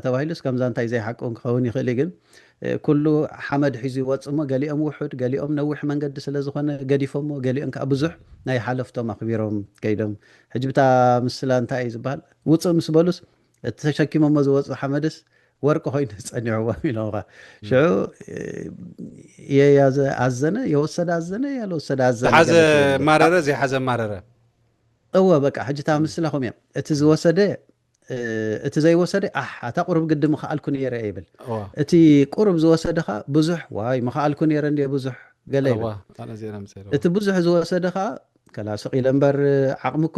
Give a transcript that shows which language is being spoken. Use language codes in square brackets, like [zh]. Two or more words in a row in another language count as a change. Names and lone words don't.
[ti] ተባሂሉስ ከምዛ እንታይ ዘይሓቅን ክኸውን ይኽእል ግን ኩሉ ሓመድ ሒዙ ይወፅእ ሞ ገሊኦም ውሑድ ገሊኦም ነዊሕ መንገዲ ስለ ዝኾነ ገዲፎሞ ገሊኦም ከዓ ብዙሕ ናይ ሓለፍቶም ኣኽቢሮም ከይዶም ሕጂ ብታ ምስላ እንታይ እዩ ዝበሃል ውፅእ ምስ በሉስ እቲ ተሸኪሞሞ ዝወፅእ ሓመድስ ወርቂ ኮይኑ ፀኒዕዎም ኢሎም ሽዑ [am] የያዘ አዘነ የወሰደ አዘነ ያልወሰደ አዘነ [ti] ዝሓዘ ማረረ ዘይሓዘ ማረረ እወ በቃ ሕጂ ታ ምስላኹም እዮም እቲ ዝወሰደ እቲ ዘይወሰደ ኣታ ቁርብ ግድም መኽኣልኩ ነይረ ይብል እቲ ቁርብ ዝወሰደኻ ብዙሕ ዋይ መኽኣልኩ ነይረ እንደ ብዙሕ ገለ ይብል እቲ ብዙሕ ዝወሰደኻ ከላስ ኢለ እምበር ዓቕሚ እኮ